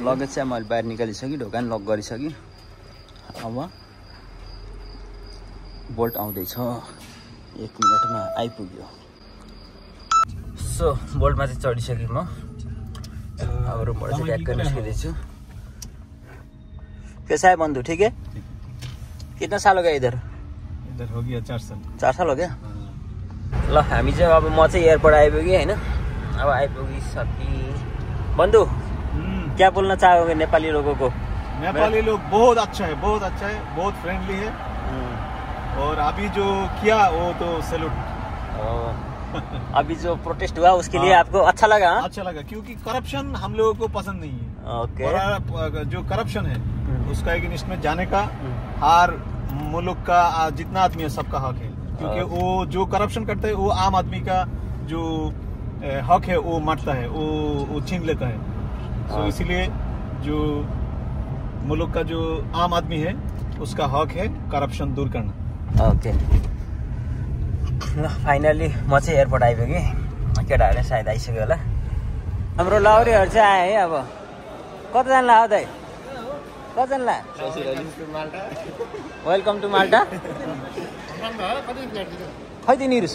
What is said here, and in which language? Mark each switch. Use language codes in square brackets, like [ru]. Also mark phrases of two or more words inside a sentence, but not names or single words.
[ne] लगेज चाहिँ मैले बाहिर निकालिसकेँ, ढोकान लक गरिसकेँ। अब बोल्ट आउँदैछ, 1 मिनटमा आइपुग्यो। सो बोल्टमा चाहिँ चढिसकेँ म। अब रुमबाट चाहिँ ट्याक्क निस्किँदैछु। [hi] कैसा है बंधु? ठीक है। कितना साल हो गया इधर हो गया 4 साल। 4 साल हो गया। [ne] ल हामी चाहिँ अब म चाहिँ एयरपोर्ट आइपुगेँ होइन। अब आइपुगिसकेँ। [hi] बंधु क्या बोलना चाहोगे नेपाली लोगों को? नेपाली लोग बहुत अच्छा है, बहुत अच्छा है, बहुत फ्रेंडली है। और अभी जो किया वो तो सैल्यूट। अभी जो प्रोटेस्ट हुआ उसके लिए आपको अच्छा लगा? अच्छा लगा, क्योंकि करप्शन हम लोगों को पसंद नहीं है। ओके। और जो करप्शन है उसका अगेंस्ट में जाने का हर मुल्क का जितना आदमी है सबका हक है। क्योंकि वो जो करप्शन करता है वो आम आदमी का जो हक है वो मारता है, वो छीन लेता है। तो इसीलिए जो मुल्क का जो आम आदमी है उसका हक है करप्शन दूर करना। ओके। [ne] फाइनली म चाहिँ एयरपोर्ट आइपुगेँ। केटाहरूले सायद आइसक्यो होला। हाम्रो लाउरीहरू चाहिँ आए है। अब कतिजना आयो दाइ? कतिजना? [en] welcome to Malta. [ne] खै तिनीहरू?